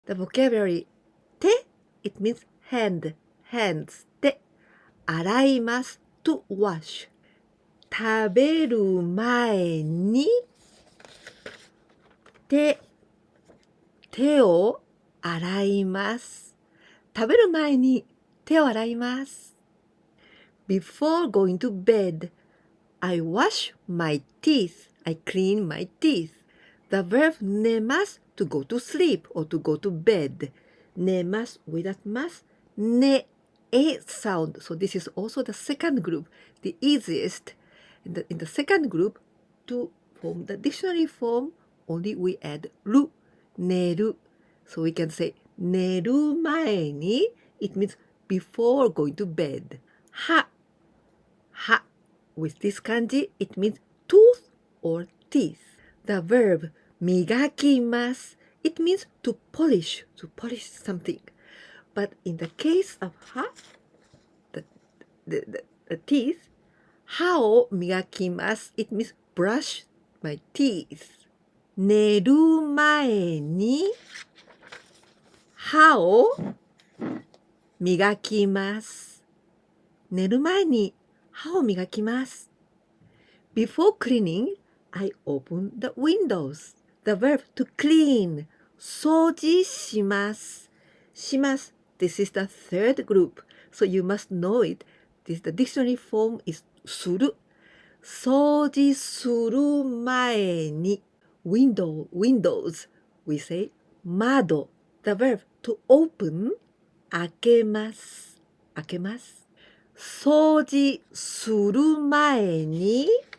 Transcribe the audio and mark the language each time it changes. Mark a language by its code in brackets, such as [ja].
[en] The vocabulary 手 it means hand, hands 手洗います to wash [ja] 食べる前に手を洗います食べる前に手を洗います [en] Before going to bed, I wash my teeth. I clean my teeth. The verb 寝ます to go to sleep or to go to bed. 寝ます without ます寝 a sound. So this is also the second group, the easiest. In the second group, to form the dictionary form, only we add る 寝る So we can say [ja] 寝る前に [en] It means before going to bed. は With this kanji, it means tooth or teeth. The verb 磨きます It means to polish something. But in the case of 歯 the teeth [ja] 歯を磨きます [en] It means brush my teeth. [ja] 寝る前に歯を磨きます寝る前に歯を磨きます [en] Before cleaning, I open the windows. The verb to clean 掃除しますします This is the third group. So you must know it. The dictionary form is する [ja] 掃除する前に [en] Windows we say 窓 The verb to open 開けます掃除する前に